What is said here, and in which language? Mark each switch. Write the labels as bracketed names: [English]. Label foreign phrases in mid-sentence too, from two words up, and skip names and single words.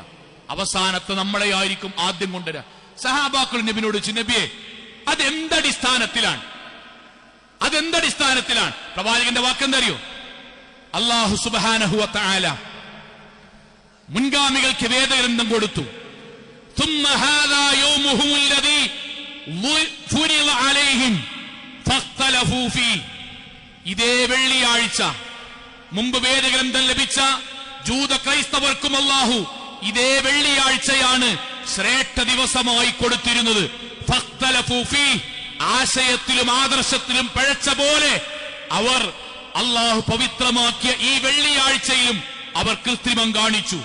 [Malayalam] അവസാനത്തെ നമ്മളെ ആയിരിക്കും ആദ്യം കൊണ്ടുവരിക. സഹാബാക്കൾ നബിയോട് ചോദിച്ചു, നബിയെ, അതെന്തടിസ്ഥാനത്തിലാണ്? പ്രവാചകന്റെ വാക്കെന്തറിയോ? [Arabic] الله سبحانه وتعالى [Malayalam] മുൻഗാമികൾക്ക് വേദഗ്രന്ഥം കൊടുത്തു. [Arabic] ثم هذا يومهم الذي فرض عليهم فاختلفوا فيه. [Malayalam] ഇതേ വെള്ളിയാഴ്ച മുമ്പ് വേദഗ്രന്ഥം ലഭിച്ച ജൂത ക്രൈസ്തവർക്കും അല്ലാഹു ഇതേ വെള്ളിയാഴ്ചയാണ് ശ്രേഷ്ഠ ദിവസമായി കൊടുത്തിരുന്നത്. [Arabic] فاختلفوا فيه, [Malayalam] ആശയത്തിലും ആദർശത്തിലും പിഴച്ച പോലെ അവർ അള്ളാഹു പവിത്രമാക്കിയ ഈ വെള്ളിയാഴ്ചയിലും അവർ കൃത്രിമം കാണിച്ചു.